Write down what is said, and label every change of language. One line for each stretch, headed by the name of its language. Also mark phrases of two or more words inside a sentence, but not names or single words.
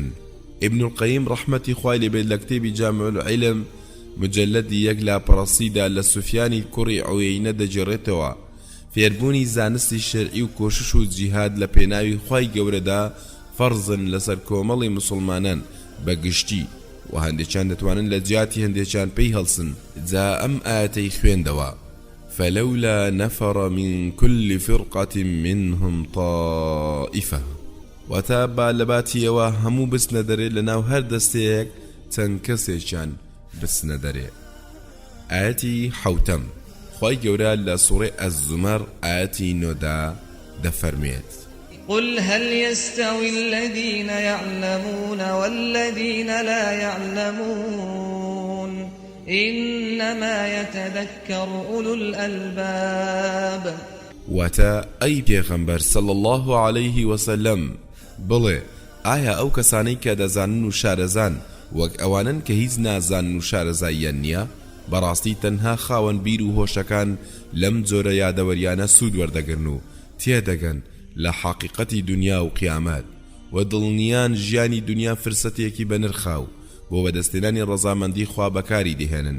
Central Kurdish: ئیبن القەیم ڕەحمەتی خوای لێبێت لە کتێبی جامع العلم مجلدی 1 لاپەڕەسیدا لە سوفیانی کوڕی عویەینە دەجێڕێتەوە فێربوونی زانستی شەرعی و کۆشش و جیهاد لە پێناوی خوای گەورەدا فەرزن لەسەر کۆمەڵی مسلمانان بەگشتی و هەندێکیان دەتوانن لە جیاتی هەندێکیان پێی هەڵسن. جا ئەم ئاەتەی خوێندەوە:
Arabic: فلولا نفر من كل فرقة منهم طائفة.
Central Kurdish: واتا با لباتیەوە هەموو بچنە دەرێ لەناو هەر دەستەیەک چەند کەسێکیان بچنە دەرێ. ئاەتی حەوتەم، خوای گەورە لە سوورەی ئەز-زومەر ئاەتی 9 دا دەفەرمێت:
Arabic: قل هل يستوي الذين يعلمون والذين لا يعلمون إنما يتذكر أولو الألباب.
Central Kurdish: واتا أي پیغمبر
Arabic: صلى الله عليه وسلم
Central Kurdish: بڵێ ئایا ئەو کەسانەی کە دەزانن و شارەزان وەک ئەوانن کە هیچ نازانن و شارەزاییان نییە، بەڕاستی تەنها خاوەن بیر و هۆشەکان لەم جۆرە یادەوەریانە سوود وەردەگرن و تێدەگەن لە حەقیقەتی دنیا و قیامەت و دڵنیان ژیانی دنیا فرسەتێکی بەنرخاو بۆ بەدەستێنانی ڕەزامەندی خوا بەکاری دێهێنن.